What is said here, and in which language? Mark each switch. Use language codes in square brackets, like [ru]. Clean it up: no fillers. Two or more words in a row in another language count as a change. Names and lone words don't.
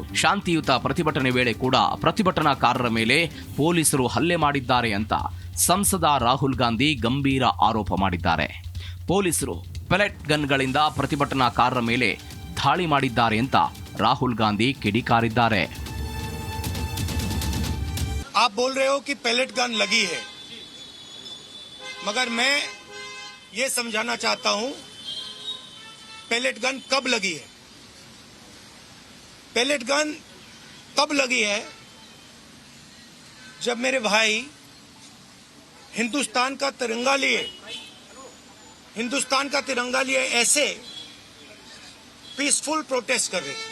[kn] ಶಾಂತಿಯುತ ಪ್ರತಿಭಟನೆ ವೇಳೆ ಕೂಡ ಪ್ರತಿಭಟನಾಕಾರರ ಮೇಲೆ ಪೊಲೀಸರು ಹಲ್ಲೆ ಮಾಡಿದ್ದಾರೆ ಅಂತ ಸಂಸದ ರಾಹುಲ್ ಗಾಂಧಿ ಗಂಭೀರ ಆರೋಪ ಮಾಡಿದ್ದಾರೆ. ಪೊಲೀಸರು ಪೆಲೆಟ್ ಗನ್ಗಳಿಂದ ಪ್ರತಿಭಟನಾಕಾರರ ಮೇಲೆ ದಾಳಿ ಮಾಡಿದ್ದಾರೆ ಅಂತ ರಾಹುಲ್ ಗಾಂಧಿ ಕಿಡಿಕಾರಿದ್ದಾರೆ. [hi] आप बोल रहे हो कि [en] pellet gun [hi] लगी है, मगर मैं ये समझाना चाहता हूं [en] pellet gun [hi] कब लगी है. [en] pellet gun [hi] तब लगी है जब मेरे भाई हिंदुस्तान का तिरंगा लिए ऐसे [en] peaceful protest [hi] कर रहे.